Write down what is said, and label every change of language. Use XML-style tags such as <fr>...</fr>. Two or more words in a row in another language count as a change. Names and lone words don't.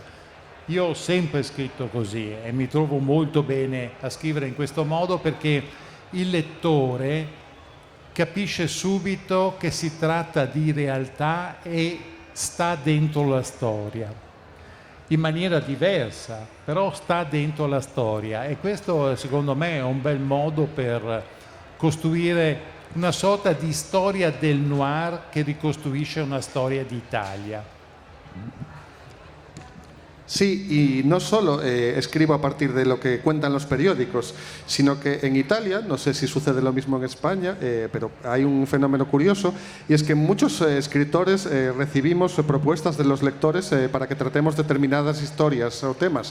<it>Io ho sempre scritto così e mi trovo molto bene a scrivere in questo modo, perché il lettore capisce subito che si tratta di realtà e sta dentro la storia, in maniera diversa, però sta dentro la storia, e questo secondo me è un bel modo per costruire una sorta di storia del noir che ricostruisce una storia d'Italia.</it> <es>Sí, y no solo escribo a partir de lo que cuentan los periódicos, sino que en Italia, no sé si sucede lo mismo en España, pero hay un fenómeno curioso, y es que muchos escritores recibimos propuestas de los lectores para que tratemos determinadas historias o temas.</es>